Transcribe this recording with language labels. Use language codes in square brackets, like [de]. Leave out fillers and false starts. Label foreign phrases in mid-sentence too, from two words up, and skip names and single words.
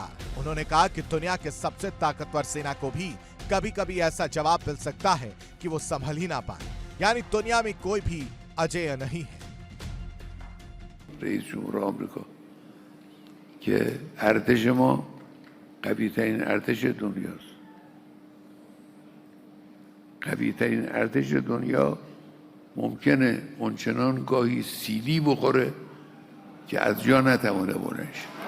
[hi] उन्होंने कहा कि दुनिया के सबसे ताकतवर सेना को भी कभी कभी ऐसा जवाब मिल सकता है कि वो संभल ही ना पाए, यानी दुनिया में कोई भी अजेय नहीं है। [fa] رئیس جمهور آمریکا که ارتش ما قوی ترین ارتش دنیاست. قوی ترین ارتش دنیا ممکنه اونچنان گاهی سیلی بخوره که از جا نتوانه بلنش.